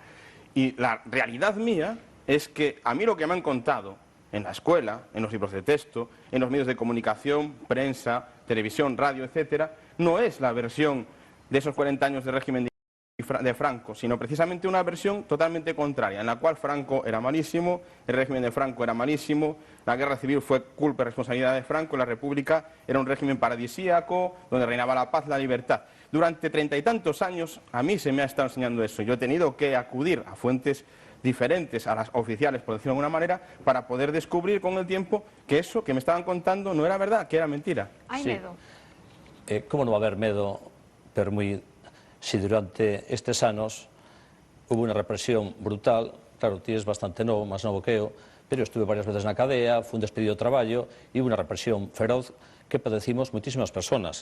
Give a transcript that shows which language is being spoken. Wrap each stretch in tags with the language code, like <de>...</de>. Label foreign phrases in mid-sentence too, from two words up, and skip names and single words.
<es>Y la realidad mía es que a mí lo que me han contado en la escuela, en los libros de texto, en los medios de comunicación, prensa, televisión, radio, etcétera, no es la versión de esos 40 años de régimen de Franco, sino precisamente una versión totalmente contraria, en la cual Franco era malísimo, el régimen de Franco era malísimo, la guerra civil fue culpa y responsabilidad de Franco, la república era un régimen paradisíaco, donde reinaba la paz, la libertad. Durante 30 y tantos años a mí se me ha estado enseñando eso. Yo he tenido que acudir a fuentes diferentes a las oficiales, por decirlo de alguna manera, para poder descubrir con el tiempo que eso que me estaban contando no era verdad, que era mentira.</es> <gl>Hai medo. Como non va haber medo, pero si durante estes anos hubo unha represión brutal, claro, ti es bastante novo, máis novo que eu, pero estuve varias veces na cadea, fui despedido do traballo, e hubo unha represión feroz que padecimos moitísimas personas.</gl>